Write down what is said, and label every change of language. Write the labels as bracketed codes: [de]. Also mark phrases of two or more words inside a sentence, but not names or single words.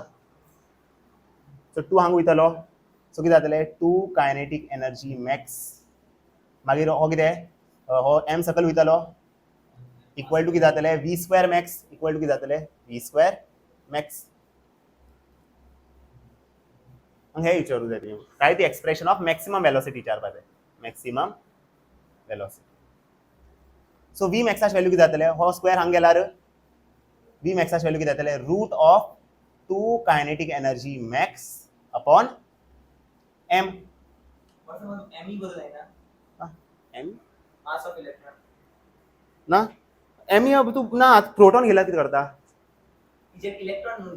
[kok] सो 2 हांगा वयतलो सो कितें जातलें 2 [en] kinetic energy max [kok] मागीर हो कितें हो m सकल वयतलो [en] equal to [kok] कितें जातलें [en] v square max equal to [kok] कितें जातलें [en] v square max. [kok] हे विचारूं जाय तुवें काय ती [en] expression of maximum velocity [kok] विचारपाक जाय [en] maximum velocity. [kok] सो v मॅक्साची व्हॅल्यू कितें जातलें हो स्क्वेअर हांगा गेल्यार v मॅक्साची व्हॅल्यू कितें जातलें [en] root of 2 kinetic energy max upon m. [mr] एम ई बदल आहे ना m [en] mass of electron [kok] ना m [hi] अब तू [kok] ना प्रोटॉन गेला कितें करता इलेक्ट्रॉन